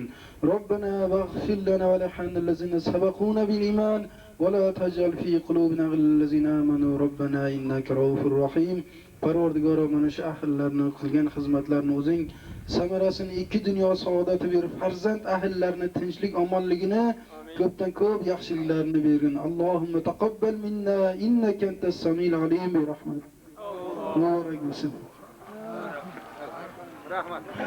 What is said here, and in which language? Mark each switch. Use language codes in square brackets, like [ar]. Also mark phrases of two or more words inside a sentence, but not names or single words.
[ar] ربنا اغفر لنا وللذين سبقونا بالإيمان ولا تجعل في قلوبنا للذين آمنوا ربنا إنك رؤوف رحيم. [uz] Parvardigor mana shu ahllarni qilgan xizmatlarini o'zing samarasini ikki dunyo saodati berib, farzand ahllarni tinchlik, omonligini, ko'pdan ko'p yaxshiliklarni bergin. [ar] اللهم تقبل منا إنك أنت السميع العليم برحمة. [uz] Muborak bo'lsin. Rahmat.